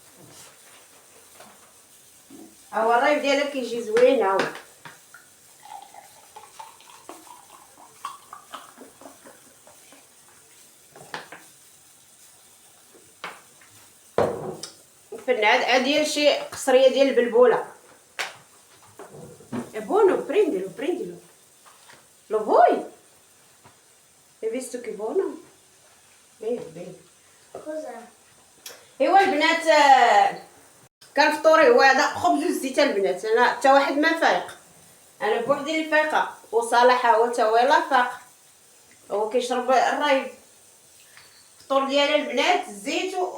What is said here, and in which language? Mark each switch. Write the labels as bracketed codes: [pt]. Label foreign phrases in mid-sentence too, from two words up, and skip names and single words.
[ar] هو الرايب ديالها كيجي زوين. هاو فن ديال شي قصريه ديال البلبوله. [it] È buono, prendilo. Lo vuoi? Hai visto che buono? Bene. Cos'è? [ar] ايوا البنات كان فطوري هو هذا خبز والزيت. البنات انا حتى واحد ما فايق، انا بوحدي اللي فايقه، وصالح هو تا هو لا فاق، هو كيشرب الرايب. الفطور ديالي البنات الزيت